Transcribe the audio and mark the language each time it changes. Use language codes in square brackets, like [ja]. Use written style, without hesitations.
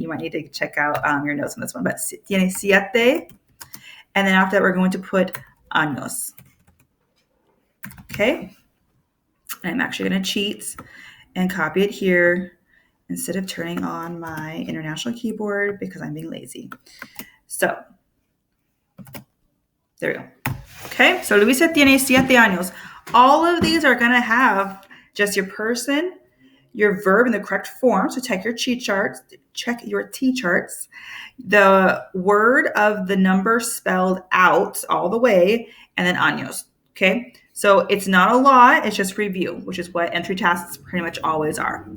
[en] You might need to check out your notes on this one. But tiene 7, and then after that we're going to put años, okay? And I'm actually going to cheat and copy it here instead of turning on my international keyboard because I'm being lazy. So, there we go. Okay, so [es] Luisa tiene 7 años. [en] All of these are going to have just your person, your verb in the correct form. So check your T-charts, the word of the number spelled out all the way, and then años. Okay, so it's not a lot, it's just review, which is what entry tasks pretty much always are.